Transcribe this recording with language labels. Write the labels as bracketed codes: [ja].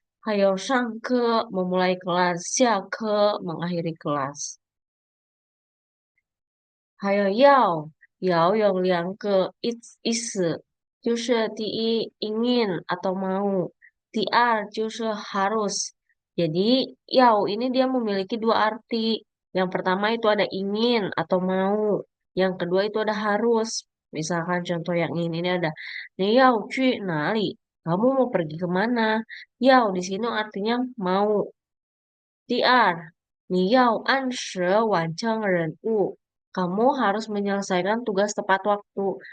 [id] Hayo ke memulai kelas. Ke mengakhiri kelas. [zh] 还有要有两个意思，就是第一 [id] ingin atau mau, [zh] 第二就是 harus. [id] Jadi ini dia memiliki dua arti. Yang pertama itu ada ingin atau mau. Yang kedua itu ada harus. Misalkan contoh yang ini ada, [zh] 你要去哪里? [id] Kamu mau pergi kemana? Yao di sini artinya mau. [zh] 第二，你要按时完成任务. [id] Kamu harus menyelesaikan tugas tepat waktu.